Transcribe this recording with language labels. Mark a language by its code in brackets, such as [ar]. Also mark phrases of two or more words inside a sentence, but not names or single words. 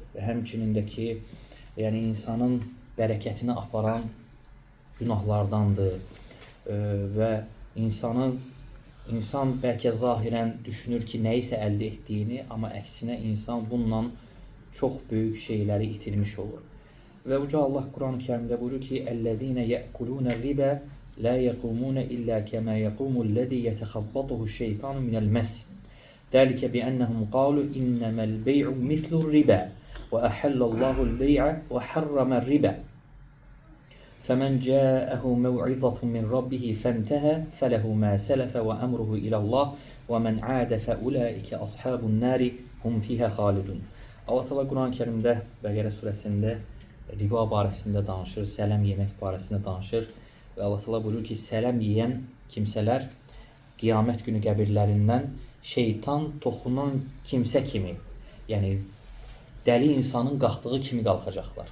[az] Və həmçinin də ki, yəni insanın bərəkətini aparan günahlardandır. Və insan bəlkə zahirən düşünür ki, nəyisə əldə etdiyini, amma əksinə insan bununla çox böyük şeyləri itirmiş olur. Və Uca Allah Quran-ı Kərimdə buyurur ki, [ar] "الذين يأكلون الربا لا يقومون إلا كما يقوم الذي يتخبطه الشيطان من المس. ذلك بأنهم قالوا إنما البيع مثل الربا وأحل الله البيع وحرم الربا. فَمَنْ جَاءَهُ مَوْعِظَةٌ مِنْ رَبِّهِ فَانْتَهَى فَلَهُ مَا سَلَفَ وَأَمْرُهُ إِلَى اللّٰهِ وَمَنْ عَادَ فَأُولَٰئِكَ أَصْحَابُ النَّارِ هُمْ فِيهَا خَالِدُونَ." [az] Allah Teala Quran-ı Kerimdə Bəqərə surəsində riba barəsində danışır, sələm yemək barəsində danışır və Allah Teala buyurur ki, sələm yeyən kimsələr qiyamət günü qəbirlərindən şeytan toxunan kimsə kimi, yəni dəli insanın qalxdığı kimi qalxacaqlar.